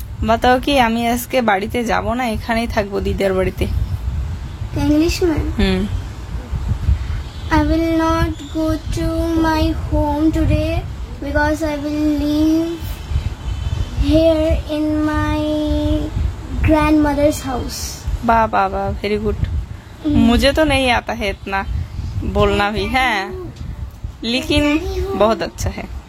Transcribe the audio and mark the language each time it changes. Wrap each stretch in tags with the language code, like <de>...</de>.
<hi>बताओ</hi> <bn>কি আমি আজকে বাড়িতে যাব না, এখানেই থাকবো দিদার বাড়িতে।</bn> <hi>इंग्लिश में</hi> <en>I will not go to my home today because I will live here in my grandmother's house.</en> <hi>वाह वाह वाह,</hi> <en>Very good.</en> <hi>मुझे तो नहीं आता है इतना बोलना भी है, लेकिन बहुत अच्छा है।</hi>